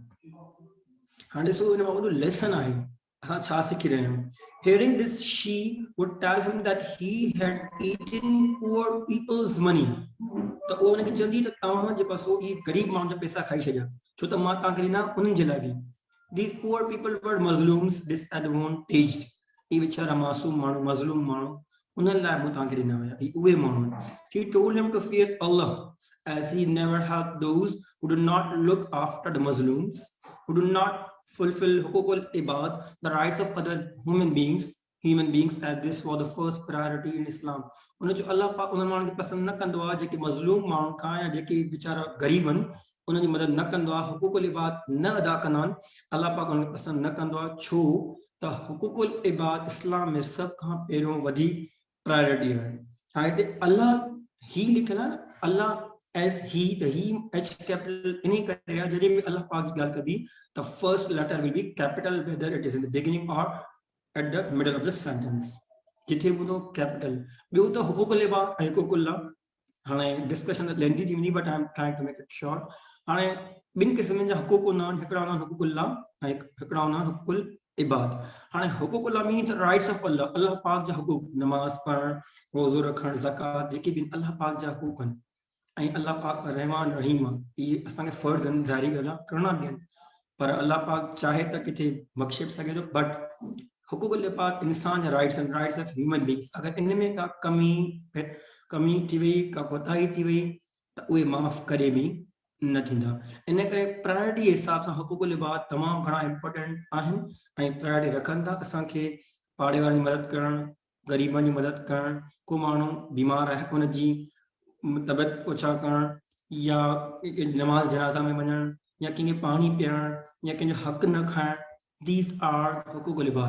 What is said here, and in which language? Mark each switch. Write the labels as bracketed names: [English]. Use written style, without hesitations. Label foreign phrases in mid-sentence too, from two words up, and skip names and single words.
[Sindhi] हाणे ॾिसो हिन मां वॾो लेसन आहे असां छा सिखी रहिया आहियूं. [English] Hearing this, she would tell him that he had eaten poor people's money. [Sindhi] त उहो हुनखे चवंदी त तव्हां जेको सो इहे ग़रीब माण्हुनि जा पैसा खाई छॾिया छो त मां तव्हांखे ॾिना उन्हनि जे लाइ बि. [English] These poor people were Muslims disadvantaged. [Sindhi] इहे वीचारा मासूम माण्हू मज़लूम माण्हू उन्हनि लाइ मूं तव्हांखे ॾिना हुया उहे माण्हू. [English] He told him to fear Allah as he never helped those who do not look after the Muslims, who do not fulfill [Arabic] حقوق العباد, [English] the rights of other human beings as this was the first priority in Islam. [Sindhi] उन जो अल्लाह पाक उन माण्हुनि खे पसंदि न कंदो आहे जेके मज़लूम माण्हू खां या जेके वीचारा ग़रीब आहिनि उन्हनि जी मदद न कंदो आहे [Arabic] حقوق العباد [Sindhi] न अदा कंदा आहिनि अल्लाह पाक उन्हनि खे पसंदि न कंदो आहे छो त [Arabic] حقوق العباد [Sindhi] इस्लाम में सभ खां पहिरियों वॾी प्रायोरिटी आहे. हाणे हिते अल्लाह ही लिखियल आहे अल्लाह [English] as he the he h capital [Sindhi] इन करे आहे जॾहिं बि अल्लाह पाक जी ॻाल्हि कबी [English] the first letter will be capital whether it is in the beginning or at the middle of the sentence. [Sindhi] जिथे ॿुधो कैपिटल ॿियो त [Arabic] حقوق العباد [Sindhi] ऐं हुकूकुल्लाह हाणे [English] discussion lengthy [Sindhi] थी वञी [English] but I am trying to make it short. [Sindhi] हाणे ॿिनि क़िस्मनि जा हुकूक हूंदा आहिनि, हिकिड़ा हूंदा आहिनि हुकूकुल्लाह ऐं हिकिड़ा हूंदा आहिनि [Arabic] حقوق العباد. [Sindhi] हाणे हुकूकुल्लाह [English] means rights of Allah, [Sindhi] अल्लाह पाक जा हुकूक, नमाज़ पढ़णु, रोज़ो रखणु, ज़कात, जेके बि अल्लाह पाक जा हुकूक आहिनि। ऐं अल्लाह पाक रहमान रहीम आहे, इहे असांखे फ़र्ज़ आहिनि, ज़ाहिरी ॻाल्हि आहे, करणा ॾियनि, पर अल्लाह पाक चाहे त किथे बख़्शे बि सघे थो। बट [Arabic] حقوق العباد [Sindhi] इंसान जा राइट्स आहिनि, [English] rights of human beings. [Sindhi] अगरि इन में का कमी थी वई, का कोताही थी वई, त उहे माफ़ करे बि न थींदा। इन करे प्रायोरिटी जे हिसाब सां [Arabic] حقوق العباد [Sindhi] तमामु घणा इम्पोर्टेंट आहिनि ऐं प्रायोरिटी रखनि था असांखे पाड़े वारनि जी मदद करणु, ग़रीबनि जी मदद करणु, को माण्हू बीमार आहे उनजी तबियत ओछा करणु, या नमाज़ जनाज़ा में वञणु, या कंहिंखे पाणी पीआरणु, या कंहिंजो हक़ न खाइणु, [English] these are [Arabic] حقوق العباد.